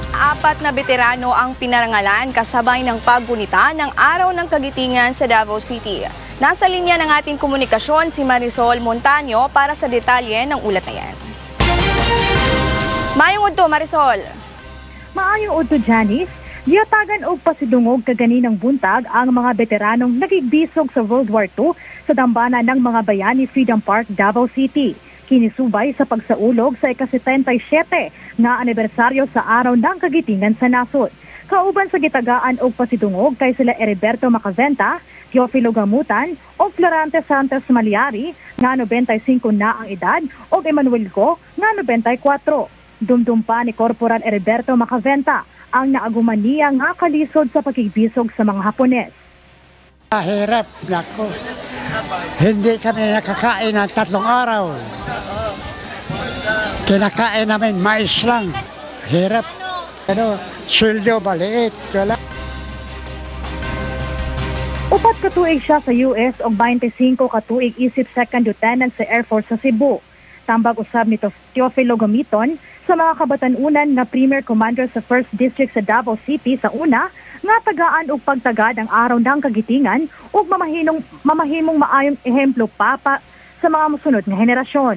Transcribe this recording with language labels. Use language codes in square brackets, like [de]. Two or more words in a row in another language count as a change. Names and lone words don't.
[tl] Apat na veterano ang pinarangalan kasabay ng paggunita ng Araw ng Kagitingan sa Davao City. Nasa linya ng ating komunikasyon si Marisol Montaño para sa detalye ng ulat na yan. [ceb] Maayong udto, Marisol. Maayong udto, Janice. Giyatagan og pasidungog kaganinang buntag ang mga veteranong nagigbisog sa World War II sa [tl] dambana ng mga bayani [ceb] Freedom Park, Davao City. Kinisubay sa pagsaulog sa ika-77 na anibersaryo sa Araw ng Kagitingan sa nasod. Kauban sa gitagaan og pasidungog kay sila Heriberto Macaventa, Teofilo Gamutan o Florante Santos Maliari nga 95 na ang edad o Emmanuel Go nga 94. Dumdum pa ni Corporal Heriberto Macaventa ang naaguman niya nga kalisod sa pakigbisog sa mga Hapones. [tl] Hirap, nako. Hindi kami nakakain ng 3 araw. Kinakain namin mais lang. Hirap. Sweldo maliit. [ceb] Upat ka tuig siya sa US o 25 ka tuig isip Second Lieutenant sa Air Force sa Cebu. Tambag usab ni Teofilo Gamiton sa mga kabatanunan na Premier Commander sa 1st District sa Davao City sa una nga tagaan og pagtagad ang Araw ng Kagitingan ug mamahimong maayong ehemplo pa sa mga mosunod nga henerasyon.